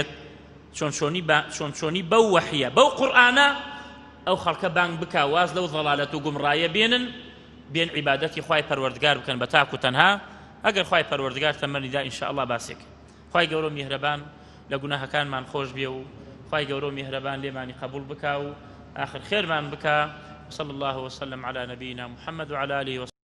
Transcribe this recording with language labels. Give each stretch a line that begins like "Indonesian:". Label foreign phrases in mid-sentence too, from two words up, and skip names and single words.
Central Kurdish: چۆنچۆنی بەو وەحیە بەو قورئانە ئەو خەڵکە بانگ بکا واز لەو ضەلالەت و گومڕایە بێن عیبادەتی خوای پەروەردگار بکەن بە تاک و تەنها ئەگەر خوای پەروەردگار تەمەنیدا ئینشاءالله باسێک خوای گەورە و میهرەبان لە گوناهەکانمان خۆش بێ و خوای گەورە و میهرەبان لێمانی قبول بکا و آخر خێرمان بکا
Arabic: صلى الله وسلم على نبينا محمد وعلى آله وصحبه